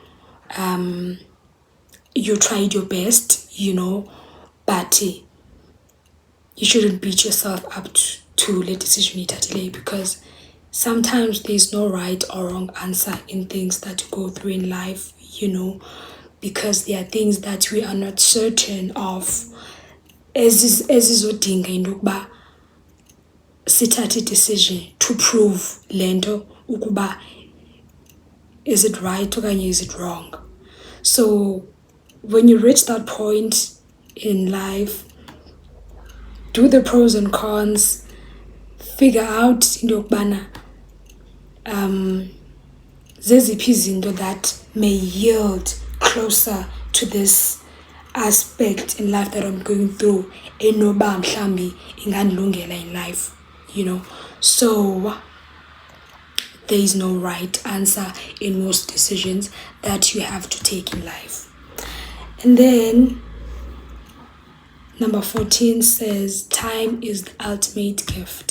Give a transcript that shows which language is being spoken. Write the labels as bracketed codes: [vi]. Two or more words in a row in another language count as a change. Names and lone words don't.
[en] You tried your best, but you shouldn't beat yourself up to the decision you take, because sometimes there's no right or wrong answer in things that you go through in life, because there are things that we are not certain of. [xh] Ezizodinga into yokuba sithathe decision [en] to prove [xh] lento ukuba [en] is it right [xh] okanye [en] is it wrong. So when you reach that point in life, do the pros and cons, figure out [xh] into yokubana zeziphi izinto [en] that may yield closer to this aspect in life that I'm going through, [xh] enoba mhlambi ingandilungela [en] in life, So there is no right answer in most decisions that you have to take in life. And then number 14 says, time is the ultimate gift.